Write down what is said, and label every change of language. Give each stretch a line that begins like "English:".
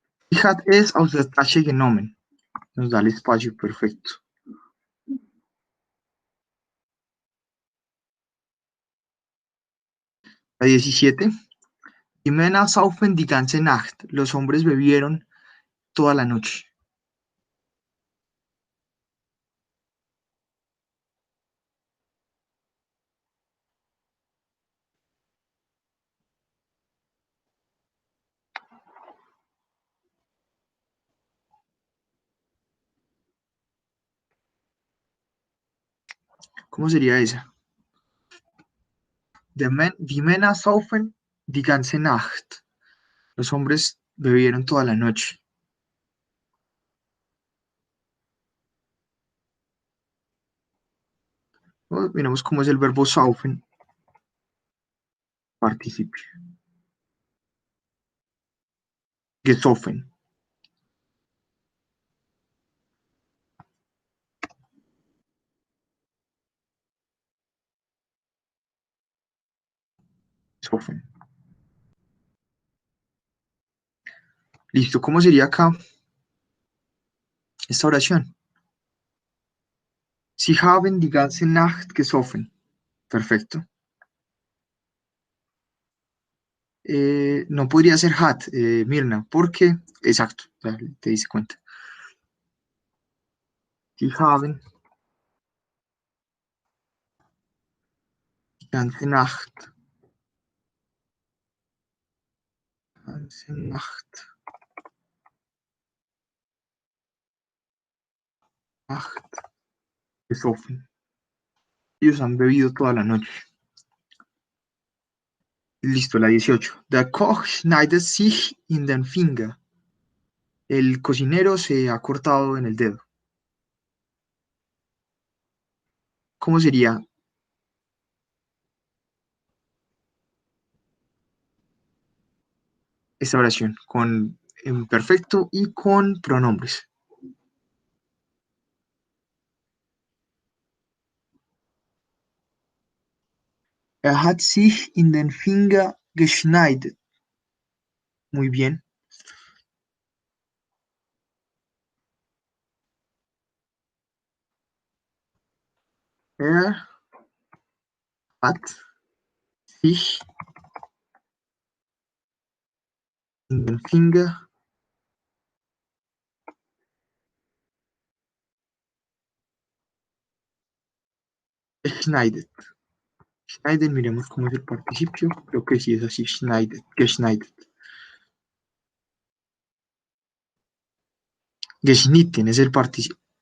German: Die hat es aus der Tasche genommen.
Spanish: Nos da el espacio perfecto. La 17.
German: Die Männer saufen die ganze Nacht.
Spanish: Los hombres bebieron toda la noche. ¿Cómo sería esa?
German: Die Männer saufen die ganze Nacht.
Spanish: Los hombres bebieron toda la noche. Miramos cómo es el verbo saufen, participio.
German: Gesoffen. Gesoffen.
Spanish: Listo, ¿cómo sería acá esta oración?
German: Sie haben die ganze Nacht gesoffen.
Spanish: Perfecto. No podría ser hat, Mirna, porque, exacto, ya te diste cuenta.
German: Sie haben die ganze Nacht. Ganze Nacht. Nacht gesoffen.
Spanish: Ellos han bebido toda la noche. Listo, la 18.
German: Der Koch schneidet sich in den Finger.
Spanish: El cocinero se ha cortado en el dedo. ¿Cómo sería esta oración? Con imperfecto y con pronombres.
German: Er hat sich in den Finger geschneidet.
Spanish: Muy bien.
German: Er hat sich in den Finger geschneidet.
Spanish: Schneidet, miremos cómo es el participio. Creo que sí es así, schneidet, geschneidet. Geschnitten es el participio.